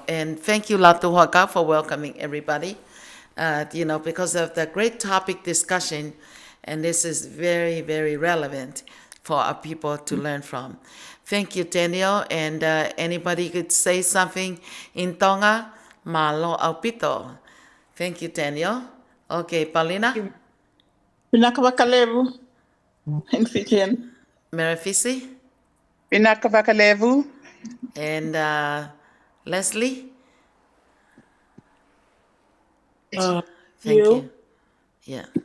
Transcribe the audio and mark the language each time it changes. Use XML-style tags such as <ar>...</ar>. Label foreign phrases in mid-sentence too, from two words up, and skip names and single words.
<en>And thank you, Latu Haka, for welcoming everybody, you know, because of the great topic discussion. And this is very, very relevant for our people to learn from. Thank you, Daniel. And anybody could say something in Tonga,</en> <to>malo aupito.</to> <en>Thank you, Daniel. Okay, Paulina, Pinakawakalevu in Fijian. Merefisi, Pinakavakalevu. and Leslie. Thank you. Yeah.</en>